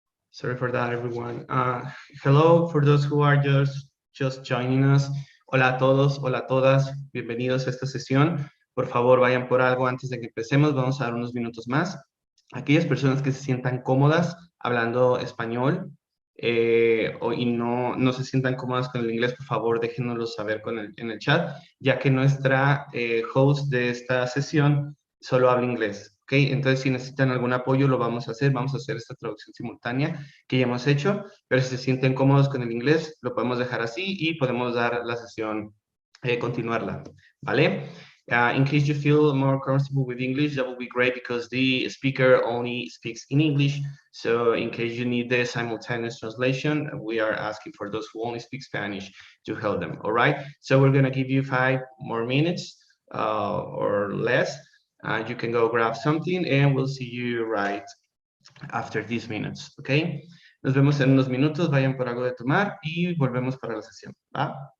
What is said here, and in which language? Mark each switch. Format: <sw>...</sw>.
<en>Sorry for that, everyone. Hello, for those who are just joining us.</en> <es>Hola a todos, hola a todas. Bienvenidos a esta sesión. Por favor, vayan por algo antes de que empecemos. Vamos a dar unos minutos más. Aquellas personas que se sientan cómodas hablando español y no se sientan cómodas con el inglés, por favor, déjenoslo saber en el chat, ya que nuestra host de esta sesión solo habla inglés. ¿Ok? Entonces, si necesitan algún apoyo, lo vamos a hacer esta traducción simultánea que ya hemos hecho, pero si se sienten cómodos con el inglés, lo podemos dejar así y podemos dar la sesión, continuarla, ¿vale?</es> <en>In case you feel more comfortable with English, that would be great because the speaker only speaks in English. So in case you need the simultaneous translation, we are asking for those who only speak Spanish to help them, all right? So we're gonna give you 5 more minutes or less. You can go grab something and we'll see you right after these minutes, okay?</en> <es>Nos vemos en unos minutos, vayan por algo de tomar y volvemos para la sesión, ¿va?</es>